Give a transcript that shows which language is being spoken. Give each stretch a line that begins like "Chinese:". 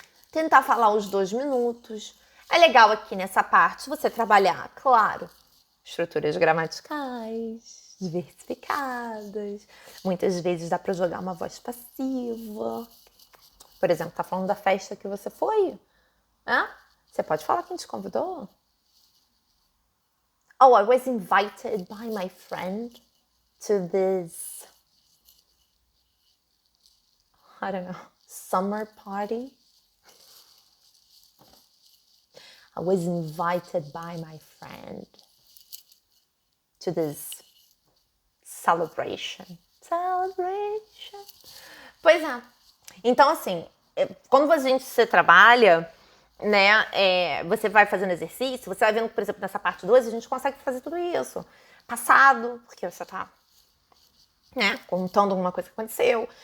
Portuguese: Tentar falar os 2 minutos. É legal aqui nessa parte você trabalhar, claro, estruturas gramaticais, diversificadas. Muitas vezes dá para jogar uma voz passiva. Por exemplo, tá falando da festa que você foi, né? Você pode falar quem te convidou.
English: Oh, I was invited by my friend to this, I don't know, summer party. I was invited by my friend to this celebration.
Portuguese: Celebration. Pois é. Então, assim, quando você trabalha, né, você vai fazendo exercício, você vai vendo, por exemplo, nessa parte 2, a gente consegue fazer tudo isso. Passado, porque você tá, né, contando alguma coisa que aconteceu.